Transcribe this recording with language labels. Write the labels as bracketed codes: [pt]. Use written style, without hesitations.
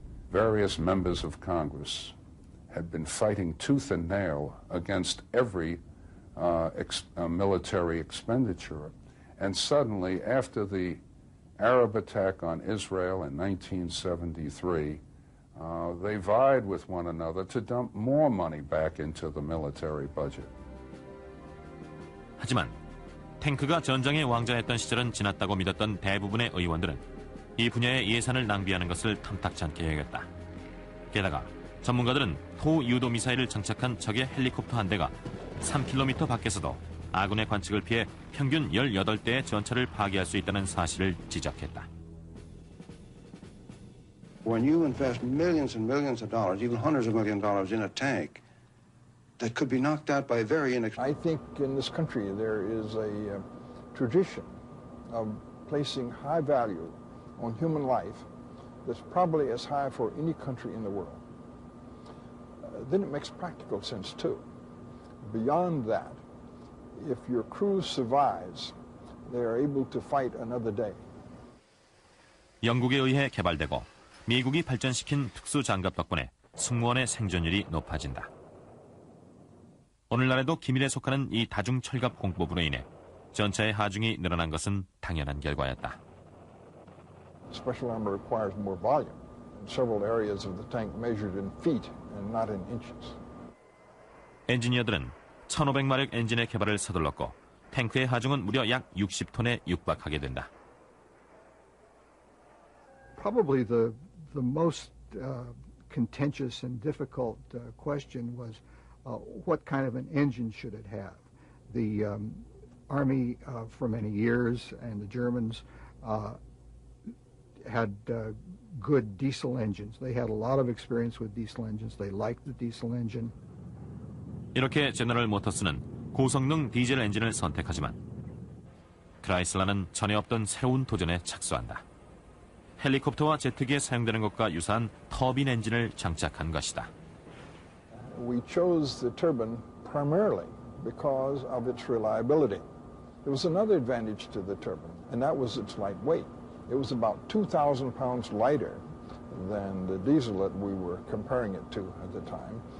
[en] Various members of Congress had been fighting tooth and nail against every military expenditure. And suddenly, after the Arab attack on Israel in 1973, they vied with one another to dump more money back into the military budget. [ko] 하지만 탱크가 전장의 왕자였던 시절은 지났다고 믿었던 대부분의 의원들은 이 분야의 예산을 낭비하는 것을 탐탁치 않게 여겼다. 게다가 전문가들은 토 유도 미사일을 장착한 적의 헬리콥터 한 대가 3km 밖에서도 아군의 관측을 피해 평균 18대의 전차를 파괴할 수 있다는 사실을 지적했다. [en] When you invest millions and millions of dollars, even hundreds of millions of dollars in a tank that could be knocked out by very I think in this country there is a tradition of placing high value on human life that's probably as high for any country in the world. Then it makes practical sense too. Beyond that, if your crew survives, they are able to fight another day. [ko] 영국에 의해 개발되고 미국이 발전시킨 특수장갑 덕분에 승무원의 생존율이 높아진다. 오늘날에도 기밀에 속하는 이 다중철갑 공법으로 인해 전차의 하중이 늘어난 것은 당연한 결과였다. [en] Special armor requires more volume. In several areas of the tank measured in feet and not in inches. [ko] 엔지니어들은 1500마력 엔진의 개발을 서둘렀고 탱크의 하중은 무려 약 60톤에 육박하게 된다. [en] Probably the most contentious and difficult question was what kind of an engine should it have? The Army for many years and the Germans had good diesel engines. They had a lot of experience with diesel engines. They liked the diesel engine. [ko] 이렇게 제너럴 모터스는 고성능 디젤 엔진을 선택하지만 크라이슬러는 전에 없던 새로운 도전에 착수한다. 헬리콥터와 제트기에 사용되는 것과 유사한 터빈 엔진을 장착한 것이다. [en] We chose the turbine primarily because of its reliability. There was another advantage to the turbine, and that was its light weight. It was about 2,000 pounds lighter than the diesel that we were comparing it to at the time.